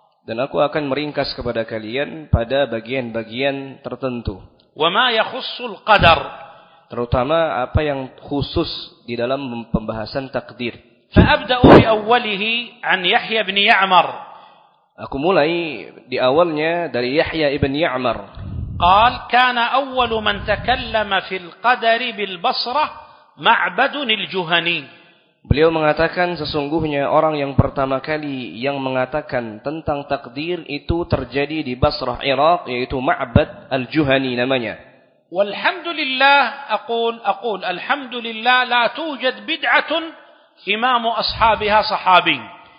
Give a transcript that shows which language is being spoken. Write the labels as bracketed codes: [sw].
[id] Dan aku akan meringkas kepada kalian pada bagian-bagian tertentu. [ar] Wa ma yakhussul qadar. [id] Terutama apa yang khusus di dalam pembahasan takdir. [ar] Fa abda'u bi awwalihi 'an Yahya bin Ya'mar. [id] Aku mulai di awalnya dari Yahya ibn Ya'mar. [ar] قال كان أول من تكلم في القدر بالبصرة معبد الجهني. [id] Beliau mengatakan sesungguhnya orang yang pertama kali yang mengatakan tentang takdir itu terjadi di Basrah Irak, yaitu Ma'bad al-Juhani namanya. [ar] والحمد لله أقول الحمد لله لا توجد بدعة إمام أصحابها صحابي.